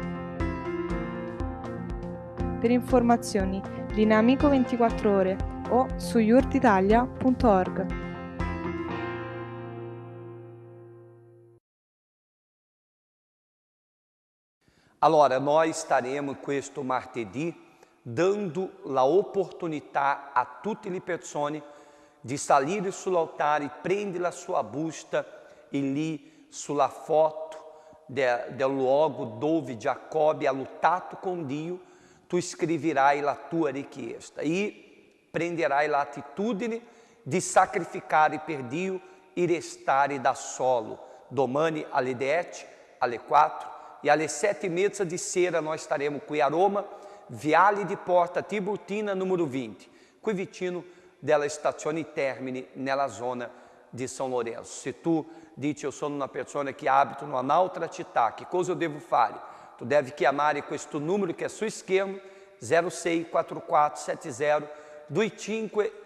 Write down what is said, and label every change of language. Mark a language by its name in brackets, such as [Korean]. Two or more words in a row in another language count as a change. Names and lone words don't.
[Italian] Per informazioni, linea Amico 24 ore o su yurtitalia.org. Allora, [Portuguese] nós estaremos [Italian] questo martedì dando la opportunità a tutte le persone di salire sull'altare, prendere la sua busta e lì sulla foto del luogo dove Giacobbe ha lottato con Dio, tu scriverai la tua richiesta e prenderai l'attitudine di sacrificare per Dio e restare da solo. Domani alle 10, alle 4 e alle 7:30 di sera [Portuguese] nós estaremos [Italian] qui a Roma, Viale di Porta Tiburtina, numero 20, qui vicino della stazione Termini, nella zona di São Lourenço. Se tu dici, io sono una persona che abito in un'altra città, che cosa eu devo fare? Tu devi chiamare questo numero che è su schermo, 06 44 70 2566.